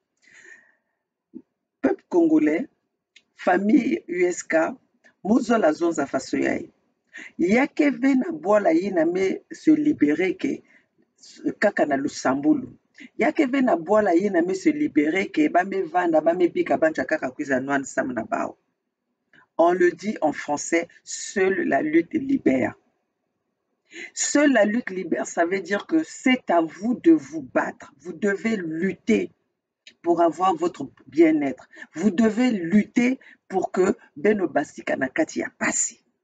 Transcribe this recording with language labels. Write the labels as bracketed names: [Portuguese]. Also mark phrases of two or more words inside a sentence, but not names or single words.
[French] Peuple congolais, famille [Kituba (Democratic Republic of Congo)] USK, muzola zonza faso yai. Yakeve na bwala yina me [French] se libérer [Kituba (Democratic Republic of Congo)] ke kaka na Lusambulu. Yakeve na bwala yina me [French] se libérer [Kituba (Democratic Republic of Congo)] ke bame vanda bame bika banja kaka kwiza noan sam na bao. [French] On le dit en français, seule la lutte libère. Seule la lutte libère, ça veut dire que c'est à vous de vous battre. Vous devez lutter pour avoir votre bien-être. Vous devez lutter pour que [Kituba (Democratic Republic of Congo)] Beno Basika Nakati ya passi.